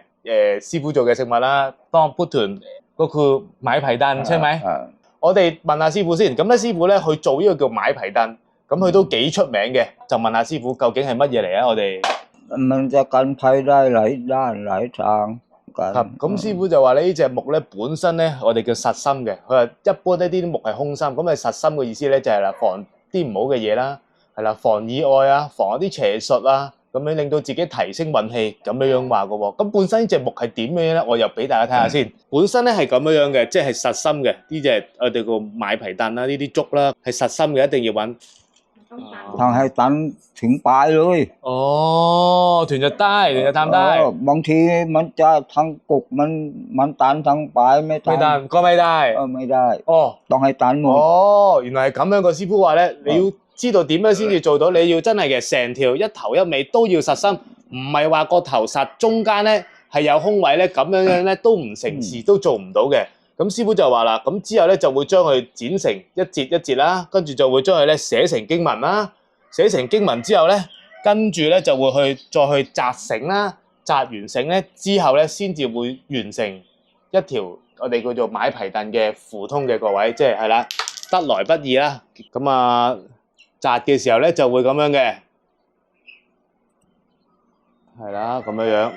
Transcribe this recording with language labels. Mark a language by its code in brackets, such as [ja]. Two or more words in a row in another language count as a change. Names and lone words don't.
[yue] 師傅做嘅食物啦，當 putten 嗰個買皮蛋，係咪？我哋問下師傅先。咁咧師傅咧去做呢個叫買皮蛋，咁佢都幾出名嘅。就問下師傅究竟係乜嘢嚟啊？我哋 [th] มันจะกันภัยได้หลายด้านหลายทาง [yue] 咁師傅就話呢隻木咧本身咧，我哋叫實心嘅。佢話一般呢啲木係空心，咁係實心嘅意思咧就係啦，防啲唔好嘅嘢啦，係啦，防意外啊，防一啲邪術啊。咁樣令到自己提升運氣，咁樣話嘅喎。咁本身呢隻木係點樣咧？我又俾大家睇下先。本身咧係咁樣嘅，即係實心嘅。呢隻我哋個買皮蛋啦，呢啲竹啦係實心嘅，一定要揾。 [th] ทางให้ตันถึงปลายเลย。 [yue] 哦，團就探ได้。 [th] บางทีมันจะทั้งกกมันตันทั้งปลายไม่ตัน。 ก็ไม่ได้。 ไม่ได้。ต้องให้ตันหมด。 [yue] 哦，原來係咁樣。個師傅話咧，你要知道點樣先至做到，你要真係嘅成條一頭一尾都要實心，唔係話個頭實，中間咧係有空位咧，咁樣咧都唔成事，都做唔到嘅。咁師傅就話啦，咁之後咧就會將佢剪成一節一節啦，跟住就會將佢咧寫成經文啦，寫成經文之後咧，跟住咧就會再去紮繩啦，紮完繩咧之後咧先至會完成一條我哋叫做買皮蛋嘅符通嘅各位，即係啦，得來不易啦，咁啊〜紮嘅時候咧就會咁樣嘅，係啦咁樣樣。